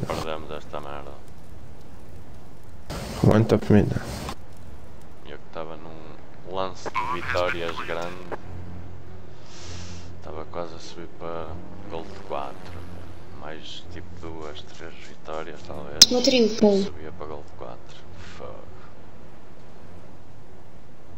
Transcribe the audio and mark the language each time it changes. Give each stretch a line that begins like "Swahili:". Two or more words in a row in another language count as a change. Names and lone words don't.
Portuguese: Perdemos esta merda.
English: One top mid.
Portuguese: Eu que estava num lance de vitórias grande. Estava quase a subir para Gold 4. Mais tipo 2, 3 vitórias talvez.
Russian: Смотри, упал.
Portuguese: Subia para Gold 4. Fuck.